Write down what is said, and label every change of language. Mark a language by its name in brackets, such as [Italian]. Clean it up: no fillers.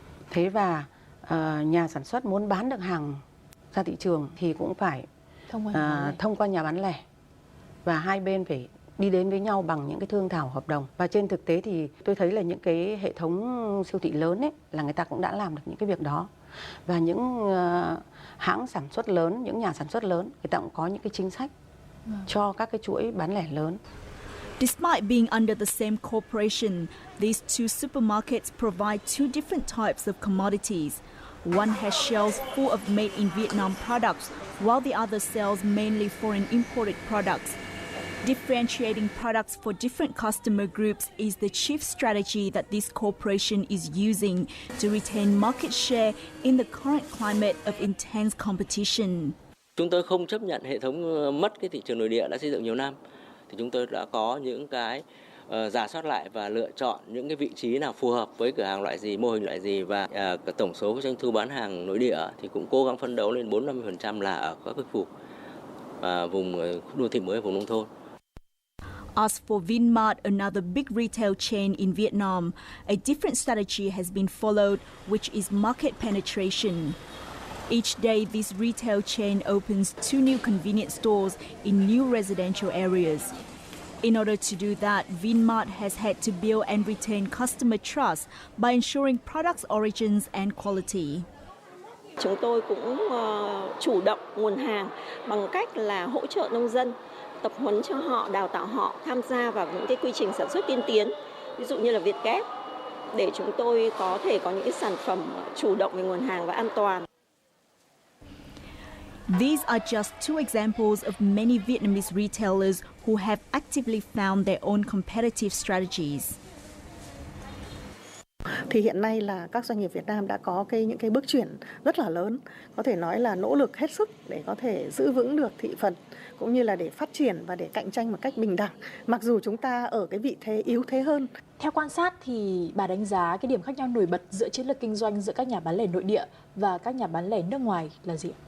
[Vietnamese] Thế và nhà sản xuất muốn bán được hàng ra thị trường thì cũng phải thông qua nhà bán lẻ, và hai bên phải đi đến với nhau bằng những cái thương thảo hợp đồng. Và trên thực tế thì tôi thấy là những cái hệ thống siêu thị lớn ấy là người ta cũng đã làm được những cái việc đó. Và những hãng sản xuất lớn, những nhà sản xuất lớn, người ta cũng có những cái chính sách cho các cái chuỗi bán lẻ lớn. [English] Despite being under the same corporation, these two supermarkets provide two different types of commodities. One has shelves full of made-in-Vietnam products, while the other sells mainly foreign imported products. Differentiating products for different customer groups is the chief strategy that this corporation is using to retain market share in the current climate of intense competition. [Vietnamese] Chúng tôi không chấp nhận hệ thống mất cái thị trường nội địa đã xây dựng nhiều năm. Thì chúng tôi đã có những cái rà soát lại và lựa chọn những cái vị trí nào phù hợp với cửa hàng loại gì, mô hình loại gì, và tổng số doanh thu bán hàng nội địa thì cũng cố gắng phấn đấu lên 40-50% là ở các khu vùng đô thị mới, vùng nông thôn. [English] As for Vinmart, another big retail chain in Vietnam, a different strategy has been followed, which is market penetration. Each day, this retail chain opens 2 new convenience stores in new residential areas. In order to do that, Vinmart has had to build and retain customer trust by ensuring products' origins and quality. [Vietnamese] Chúng tôi cũng chủ động nguồn hàng bằng cách là hỗ trợ nông dân tập huấn cho họ, đào tạo họ tham gia vào những cái quy trình sản xuất tiên tiến, ví dụ như là Việt Ghép, để chúng tôi có thể có những cái sản phẩm chủ động về nguồn hàng và an toàn. [English] These are just two examples of many Vietnamese retailers who have actively found their own competitive strategies. [Vietnamese] Thì hiện nay là các doanh nghiệp Việt Nam đã có những cái bước chuyển rất là lớn, có thể nói là nỗ lực hết sức để có thể giữ vững được thị phần, cũng như là để phát triển và để cạnh tranh một cách bình đẳng, mặc dù chúng ta ở cái vị thế yếu thế hơn. Theo quan sát thì bà đánh giá cái điểm khác nhau nổi bật giữa chiến lược kinh doanh giữa các nhà bán lẻ nội địa và các nhà bán lẻ nước ngoài là gì?